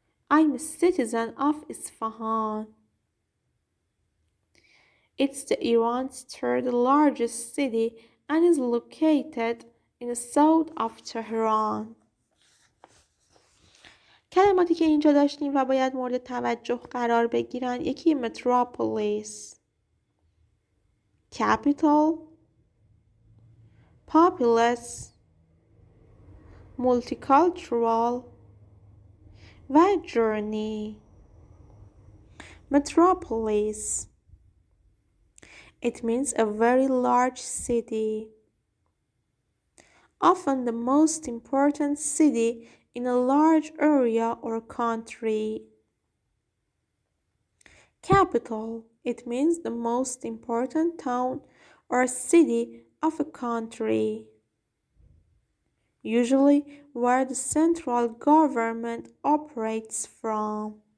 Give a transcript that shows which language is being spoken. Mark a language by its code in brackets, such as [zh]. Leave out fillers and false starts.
[en] I'm a citizen of Isfahan. It's Iran's third largest city and is located in the south of Tehran. [fa] کلماتی که اینجا داشتیم و باید مورد توجه قرار بگیرن یکی metropolis، capital، populous، multicultural و journey. [en] Metropolis. It means a very large city, often the most important city in a large area or country. Capital. It means the most important town or city of a country, usually where the central government operates from.